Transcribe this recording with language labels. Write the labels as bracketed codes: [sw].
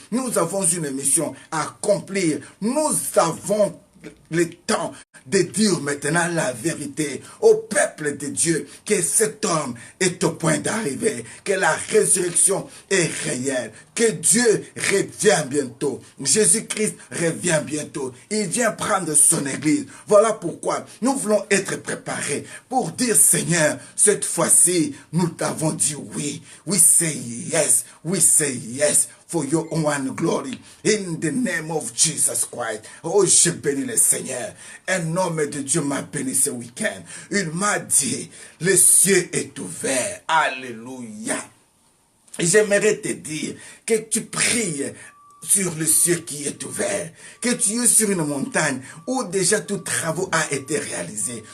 [fr] Nous avons une mission à accomplir. Nous avons le temps de dire maintenant la vérité au peuple de Dieu que cet homme est au point d'arriver, que la résurrection est réelle, que Dieu revient bientôt. Jésus-Christ revient bientôt. Il vient prendre son église. Voilà pourquoi nous voulons être préparés pour dire Seigneur, cette fois-ci, nous t'avons dit oui. [en] We say yes. We say yes. For your own glory, in the name of Jesus Christ. [fr] Oh, je bénis le Seigneur. Un homme de Dieu m'a béni ce week-end. Il m'a dit, le ciel est ouvert. Alléluia. Et j'aimerais te dire que tu pries sur le ciel qui est ouvert, que tu es sur une montagne où déjà tout travaux a été réalisé.